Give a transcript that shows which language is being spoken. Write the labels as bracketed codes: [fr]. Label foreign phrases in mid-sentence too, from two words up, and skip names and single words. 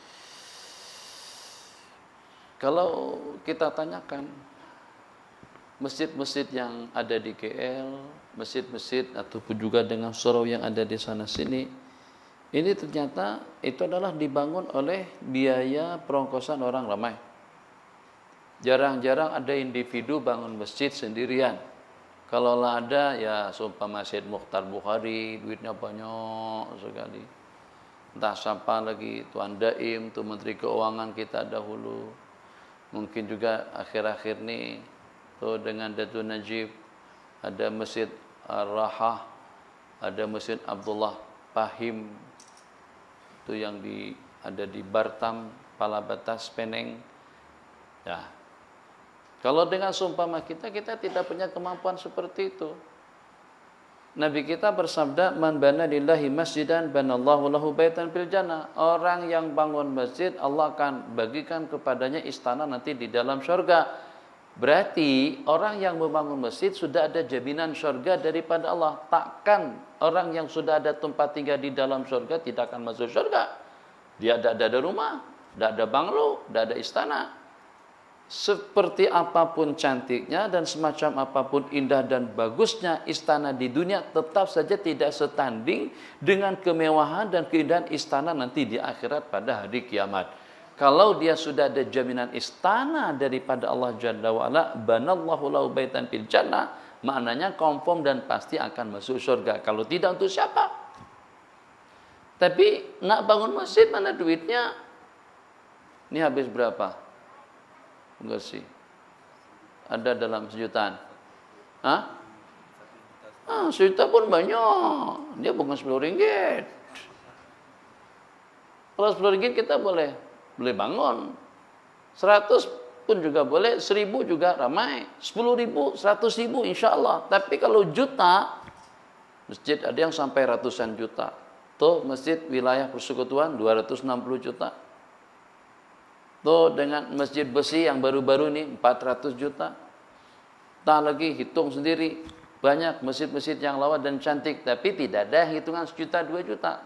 [ms] Kalau kita tanyakan masjid-masjid yang ada di KL, masjid-masjid ataupun juga dengan surau yang ada di sana sini, ini ternyata itu adalah dibangun oleh biaya perongkosan orang ramai. Jarang-jarang ada individu bangun masjid sendirian. Kalau ada, ya sumpah Masjid Mukhtar Bukhari, duitnya banyak sekali. Entah siapa lagi, Tuan Daim, tu Menteri Keuangan kita dahulu. Mungkin juga akhir-akhir ini tuh dengan Datuk Najib, ada Masjid Ar-Rahah, ada Masjid Abdullah Pahim, itu yang ada di Bartam, Palabatas, Peneng. Ya. Kalau dengan seumpama kita tidak punya kemampuan seperti itu. Nabi kita bersabda, [ar] "من بنى لله مسجدا بنى الله له بيتا في الجنة." [ms] Orang yang bangun masjid, Allah akan bagikan kepadanya istana nanti di dalam surga. Berarti orang yang membangun masjid sudah ada jaminan surga daripada Allah. Takkan orang yang sudah ada tempat tinggal di dalam surga tidak akan masuk surga. Dia tidak ada rumah, tidak ada banglo, tidak ada istana. Seperti apapun cantiknya dan semacam apapun indah dan bagusnya istana di dunia, tetap saja tidak setanding dengan kemewahan dan keindahan istana nanti di akhirat pada hari kiamat. Kalau dia sudah ada jaminan istana daripada Allah [ar] جل وعلا، بنى الله له بيتا في الجنة, [ms] maknanya confirm dan pasti akan masuk surga. Kalau tidak, untuk siapa? Tapi nak bangun masjid, mana duitnya? Ini habis berapa? Enggak sih. Ada dalam sejutaan. Hah? 1 juta pun banyak. Dia bukan 10 ringgit. Kalau 10 ringgit kita boleh bangun. 100 pun juga boleh. 1000 juga ramai. 10.000, 100.000 [ar] إن شاء الله. [ms] Tapi kalau juta, masjid ada yang sampai ratusan juta. Tuh masjid wilayah persekutuan 260 juta. Tuh dengan masjid besi yang baru-baru ini 400 juta. Tak lagi hitung sendiri. Banyak masjid-masjid yang lawa dan cantik, tapi tidak ada hitungan 1 juta, 2 juta.